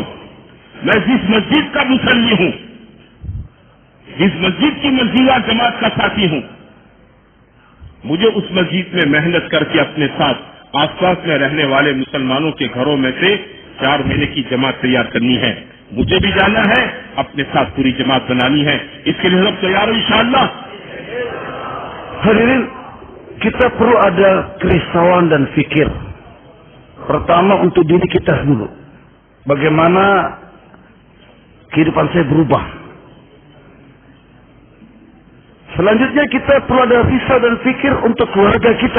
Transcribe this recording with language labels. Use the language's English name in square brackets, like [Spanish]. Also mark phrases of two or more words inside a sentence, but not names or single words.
[Urdu] میں جس مسجد کا مصلی ہوں، جس مسجد کی مسجدہ جماعت کا ساتھی ہوں، مجھے اس مسجد میں محنت کر کے اپنے ساتھ آس پاس میں رہنے والے مسلمانوں کے گھروں میں سے 4 مہینے کی جماعت تیار کرنی ہے۔ مجھے بھی جانا ہے، اپنے ساتھ پوری جماعت بنانی ہے۔ اس کے لیے ہم تیار ہو انشاءاللہ۔ [Malay] Hadirin, kita perlu ada kerisauan dan fikir. Pertama untuk diri kita dulu. Bagaimana kehidupan saya berubah. Selanjutnya kita perlu ada risau dan fikir untuk keluarga kita.